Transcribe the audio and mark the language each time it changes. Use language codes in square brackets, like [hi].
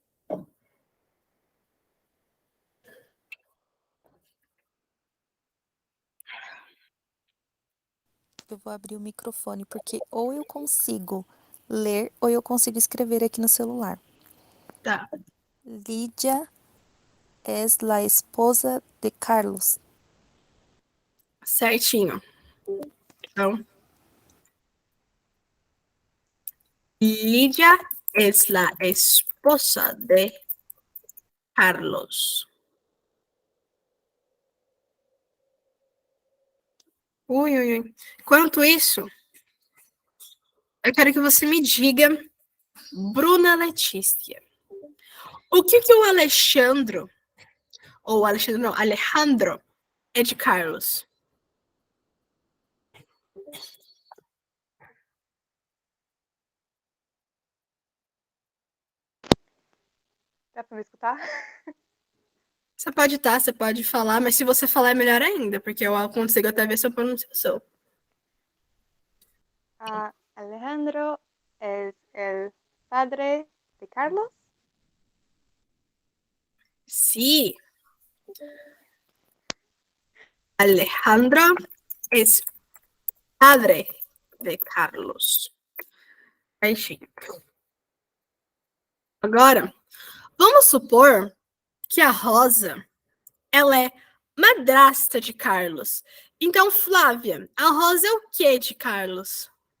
[pt] Eu vou abrir o microfone, porque ou eu consigo ler ou eu consigo escrever aqui no celular. Tá. [es] Lídia es la esposa de Carlos. [pt] Certinho. [es] Então, Lídia es la esposa de Carlos. [pt] Ui, ui, ui. Enquanto isso, eu quero que você me diga, Bruna Letícia, o que o Alexandro, ou Alexandre não, Alejandro, é de Carlos? Dá pra me escutar? Você pode falar, mas se você falar é melhor ainda, porque eu consigo até ver sua pronunciação. [es] Alejandro es el padre de Carlos. Sí. Alejandro es padre de Carlos. [pt] Enfim. Agora, vamos supor que a Rosa, ela é madrasta de Carlos. Então, Flávia, a Rosa é o que de Carlos?